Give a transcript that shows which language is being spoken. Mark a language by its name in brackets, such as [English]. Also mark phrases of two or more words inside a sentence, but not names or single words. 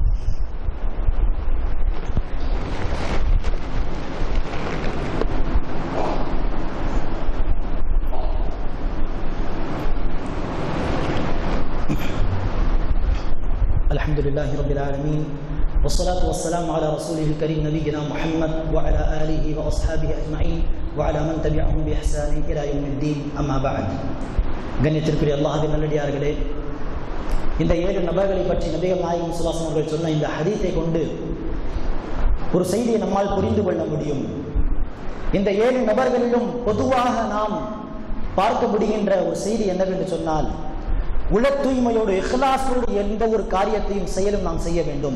[Arabic] الحمد لله رب العالمين. والصلاة والسلام على رسوله الكريم نبينا محمد وعلى آله وأصحابه أجمعين وعلى من تبعهم بإحسان إلى يوم الدين. أما بعد. [Tamil] கண்ணியத்திற்குரிய அல்லாஹ்வின் நல்லடியார்களே, இந்த 7 நபர்களை பற்றி நபிகள் நாயகம் [Arabic] صلى الله عليه وسلم [Tamil] சொன்ன இந்த ஹதீஸை கொண்டு ஒரு செய்தியை நம்மால் புரிந்து கொள்ள முடியும். இந்த 7 நபர்களிலும் பொதுவாக நாம் பார்க்க முடிகின்ற ஒரு செய்தி என்னவென்று சொன்னால், உல தூய்மையோடு இஹ்லாஸோடு எந்த ஒரு காரியத்தையும் செயலும் நாம் செய்ய வேண்டும்.